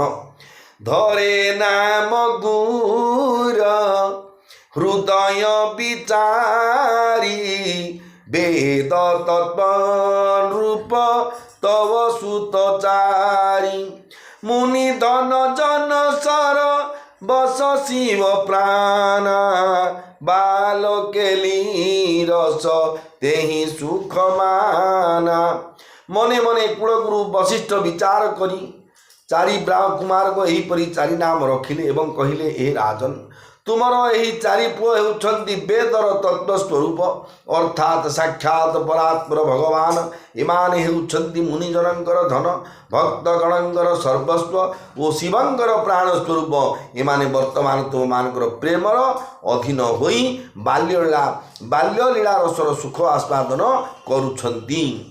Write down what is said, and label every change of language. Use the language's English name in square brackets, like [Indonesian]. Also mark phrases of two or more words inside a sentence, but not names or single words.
[Awadhi] धरे नाम गुर हृदय विचारी वेद तत्व रूप तव सुतचारी मुनि धन जन सर बस शिव प्राण बाल केली रस तेहि सुख माना। [Odia] ମନେ ମନେ କୁଳଗୁରୁ ବଶିଷ୍ଠ ବିଚାର କରି ଚାରି କୁମାର କୋ ଯହିପରି ଚାରି ନାମ ରଖିଲେ ଏବଂ କହିଲେ ଏ ରାଜନ ତୁମର ଯହି ଚାରି ପୁଅ ହେଉଛନ୍ତି ବେଦର ତତ୍ତ୍ୱ ସ୍ୱରୂପ ଅର୍ଥାତ ସାକ୍ଷାତ ପରାତ୍ପର ଭଗବାନ ଇମାନେ ହେଉଛନ୍ତି ମୁନିଜନଙ୍କର ଧନ ଭକ୍ତଗଣଙ୍କର ସର୍ବସ୍ୱ ଓ ଶିବଙ୍କର ପ୍ରାଣ ସ୍ୱରୂପ ଇମାନେ ବର୍ତ୍ତମାନ ତୁମ ମାନଙ୍କର ପ୍ରେମର ଅଧୀନ ହୋଇ ବାଲ୍ୟଲୀଳା ରସର ସୁଖ ଆସ୍ୱାଦନ କରୁଛନ୍ତି।